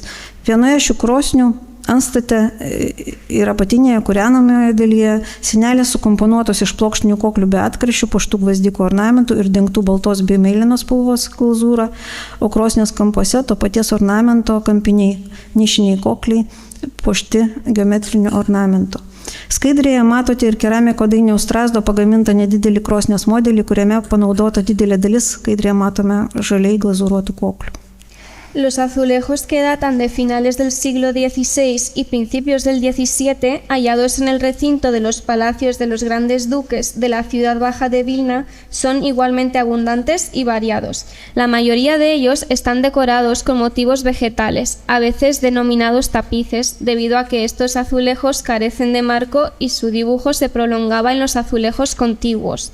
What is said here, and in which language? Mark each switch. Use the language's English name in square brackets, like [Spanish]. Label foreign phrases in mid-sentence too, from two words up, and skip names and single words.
[Lithuanian] Vienoje šių krosnių anstate ir apatinėje kūrenamoje dalyje sienelės sukomponuotos iš plokštinių koklių be atkaršių, puoštų gvazdikų ornamentų ir dengtų baltos bei mėlynos spalvos glazūra, o krosnės kampuose to paties ornamento kampiniai nišiniai kokliai puošti geometriniu ornamentu. Skaidrėje matote ir keramiko Dainiaus Strazdo pagamintą nedidelį krosnės modelį, kuriame panaudota didelė dalis, skaidrėje matome žaliai glazūruotų koklių. [Spanish] Los azulejos que datan de finales del siglo XVI y principios del XVII, hallados en el recinto de los palacios de los grandes duques de la ciudad baja de Vilna, son igualmente abundantes y variados. La mayoría de ellos están decorados con motivos vegetales, a veces denominados tapices, debido a que estos azulejos carecen de marco y su dibujo se prolongaba en los azulejos contiguos.